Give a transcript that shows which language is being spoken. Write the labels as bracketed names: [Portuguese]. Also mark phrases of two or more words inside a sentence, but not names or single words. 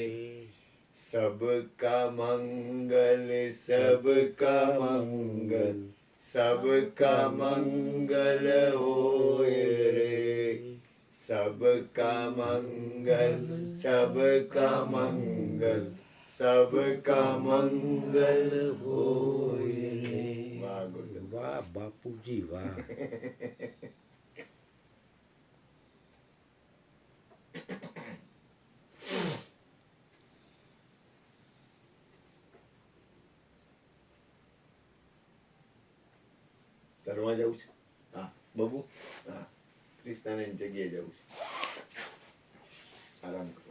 [Hindi] सबका मंगल सबका मंगल सबका मंगल होए रे. सबका मंगल सबका मंगल सबका मंगल होय रे. [Gujarati] વાહ ગોવિંદ. વાહ બાપુજી વાહ. તરવા જવું છે હા બબુ હા ક્રિસ્તાની જગ્યાએ જવું છે આરામ કરો